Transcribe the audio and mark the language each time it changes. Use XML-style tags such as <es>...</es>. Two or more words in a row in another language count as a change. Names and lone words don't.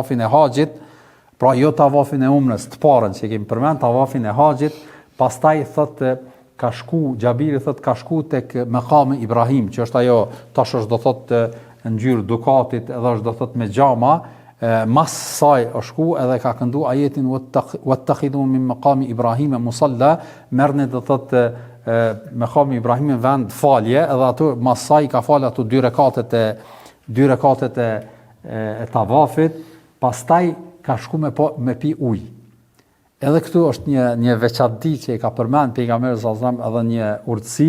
<sq>e haxhit, pra jo tavafin e umrës të parën që kemi përmend, tavafin e haxhit, pastaj thotë ka shku, Xhabiri thotë ka shku tek Maqami Ibrahim, që është ajo tash është do thotë në ngjyrë dukatit edhe është do thotë me xhama, mas saj është shku edhe ka këndu ajetin</sq> <ar>واتخذوا من مقام إبراهيم مصلى,</ar> <sq>merrni do thotë Maqami Ibrahim vend falje, edhe ato mas saj ka fal ato 2 rekatet e tavafit, pastaj ka shku me pi ujë. Edhe këtu është një veçanti që I ka përmend pejgamberi</sq> <ar>صلى الله عليه وسلم,</ar> <sq>edhe një urtësi.</sq>